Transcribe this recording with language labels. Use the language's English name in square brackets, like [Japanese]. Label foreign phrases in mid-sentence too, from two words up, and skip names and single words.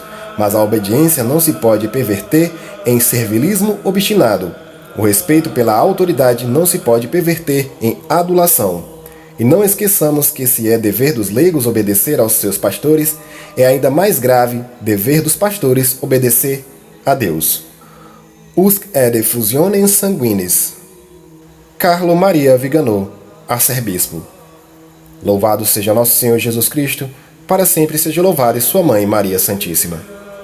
[Portuguese] Mas a obediência não se pode perverter em servilismo obstinado. O respeito pela autoridade não se pode perverter em adulação. E não esqueçamos que se é dever dos leigos obedecer aos seus pastores, é ainda mais grave dever dos pastores obedecer a Deus. [Latin] Usque et effusiones sanguinis. [Portuguese] Carlo Maria Viganò, arcebispo. Louvado seja nosso Senhor Jesus Cristo, para sempre seja louvada sua Mãe Maria Santíssima.